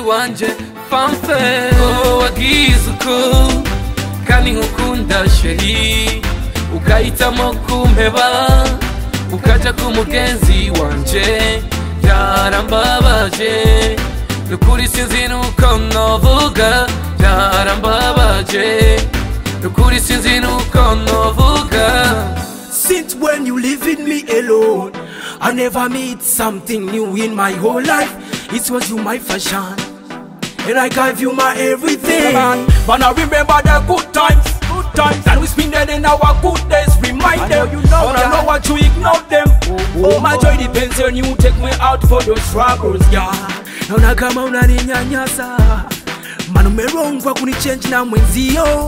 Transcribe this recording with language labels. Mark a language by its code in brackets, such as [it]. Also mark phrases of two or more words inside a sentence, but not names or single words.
[rn] wanje famfe wagizuko kandi nkukunda sheri ukahitamo kumpeba ukaja kumugenzi wanje byarambabaje nukuri sinzi nuko novuga byarambabaje nukuri sinzi nuko novuga. [en] Since when you leaving me alone, I never meet something new in my whole life. It was you my fashion, and I gave you my everything. But I remember the good times that we spend in our good days. Remind them, but I know what you ignore them. Oh, my joy depends on you. Take me out for those struggles, yeah. [sw] Naona kama unaninyanyasa, maana umerongwa kunichange na mwenzio.